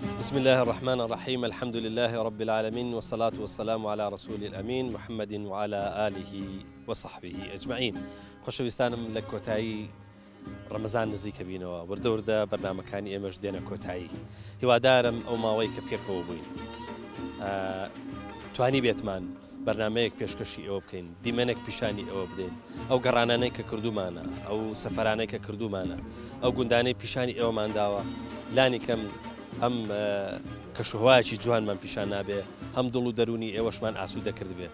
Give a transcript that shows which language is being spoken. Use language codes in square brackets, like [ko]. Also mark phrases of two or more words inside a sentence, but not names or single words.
[ar] بسم الله الرحمن الرحيم الحمد لله رب العالمين والصلاة والسلام على رسول الأمين محمد وعلى آله وصحبه أجمعين. [ckb] خۆشەویستانم لە کۆتایی ڕەمەزان نزیکە بینەوە وردە وردە بەرنامەکانی ئێمەش دێنە کۆتایی. هیوادارم ئەو ماوەی کە پێکەوە بووین توانی بێتمان بەرنمەیەک پێشکەشی ئەوە بکەین، دیمەنێک پیشانی ئەوە بدەین، ئەو گەڕانانەی کە کردومانە، ئەو سەفەرانەی کە کردومانە، ئەو گوندانەی پیشانی ئێوەمان داوە لانی کەم هەم کەشوهوایەکی جوانمان پیشان نابێ، هەم دڵ و دەرونی ئێوەشمان ئاسوودە کرد بێ.